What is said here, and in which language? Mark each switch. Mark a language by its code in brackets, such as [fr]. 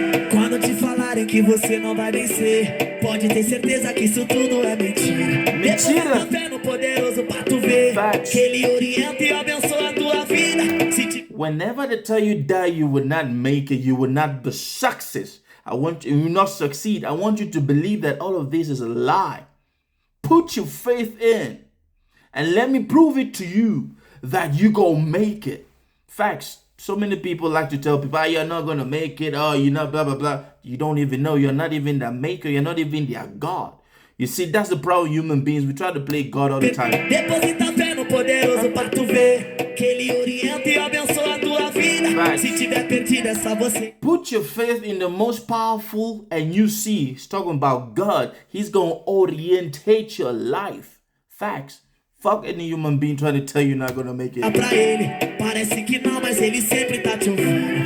[pt] Quando te falarem que você não vai vencer, pode ter certeza que isso tudo é mentira. Mentira. Fé no poderoso pra tu ver que ele orienta e abençoa a tua vida. [en] Whenever they tell you that you will not make it, you will not be success, you will not succeed, I want you to believe that all of this is a lie. Put your faith in and let me prove it to you that you gonna make it. Facts. So many people like to tell people, you're not gonna make it, you're not blah blah blah. You don't even know, you're not even the maker, you're not even their God. You see, that's the problem with human beings. We try to play God all the time. [pt] Deposita fé no poderoso pra tu ver que ele orienta e abençoa a tua vida. Se tiver perdido é só você. [en] Put your faith in the most powerful and you see, he's talking about God. He's gonna orientate your life. Facts. Fuck any human being trying to tell you you're not gonna make it. [pt] Pra ele, parece que não, mas ele sempre tá te ouvindo.